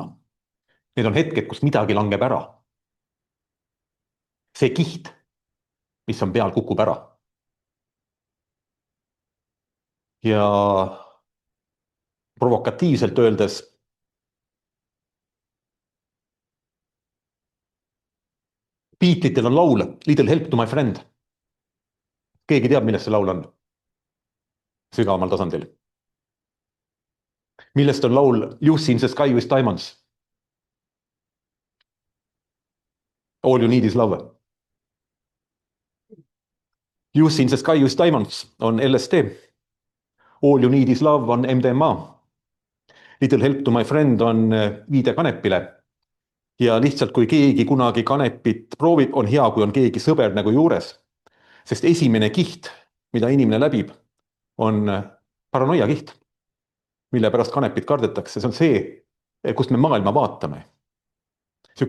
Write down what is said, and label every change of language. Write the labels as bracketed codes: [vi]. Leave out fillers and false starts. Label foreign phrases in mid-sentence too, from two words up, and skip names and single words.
[et] Need on hetked, kus midagi langeb ära. see kiht, mis on peal, kukub ära. ja provokatiivselt öeldes, Beatlitel on laul Little Help to my friend. keegi teab, millest see laul on? sügavamal tasandil. millest on laul Lucy in the sky with diamonds? All you need is love. Lucy in the sky with diamonds on LSD. All you need is love on MDMA. Little help to my friend on viide kanepile. ja lihtsalt, kui keegi kunagi kanepit proovib, on hea, kui on keegi sõber nagu juures. sest esimene kiht, mida inimene läbib, on paranoia kiht, mille pärast kanepit kardetakse. see on see, kust me maailma vaatame.